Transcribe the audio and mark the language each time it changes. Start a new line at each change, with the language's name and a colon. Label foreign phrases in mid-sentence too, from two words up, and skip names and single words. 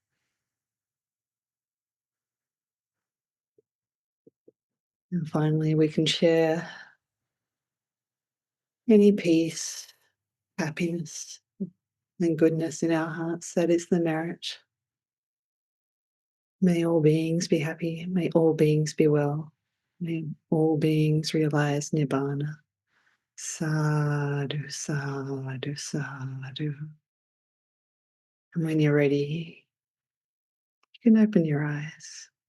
English: And finally, we can share any peace, happiness, and goodness in our hearts. That is the merit. May all beings be happy. May all beings be well. May all beings realize Nibbana.
Pali: Sadhu, sadhu, sadhu.
English: And when you're ready, you can open your eyes.